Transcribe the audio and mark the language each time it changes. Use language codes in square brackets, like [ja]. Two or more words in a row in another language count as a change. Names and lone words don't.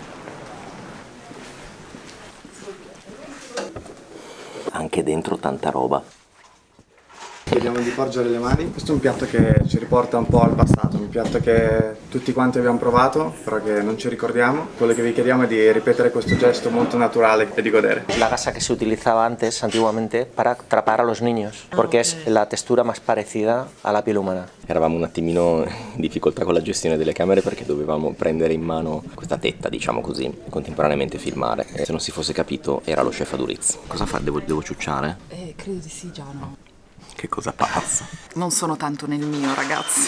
[it] Anche dentro tanta roba. Chiediamo di porgere le mani. Questo è un piatto che ci riporta un po' al passato, un piatto che tutti quanti abbiamo provato, però che non ci ricordiamo. Quello che vi chiediamo è di ripetere questo gesto molto naturale e di godere. [es] La gasa que se utilizaba antes, antiguamente, para atrapar a los niños, porque es la textura más parecida a la piel humana. [it] Eravamo un attimino in difficoltà con la gestione delle camere perché dovevamo prendere in mano questa tetta, diciamo così, e contemporaneamente filmare. E se non si fosse capito, era lo chef Aduriz. Cosa fa? Devo ciucciare? Credo di sì, Giano. Che cosa pazza. Non sono tanto nel mio, ragazzi.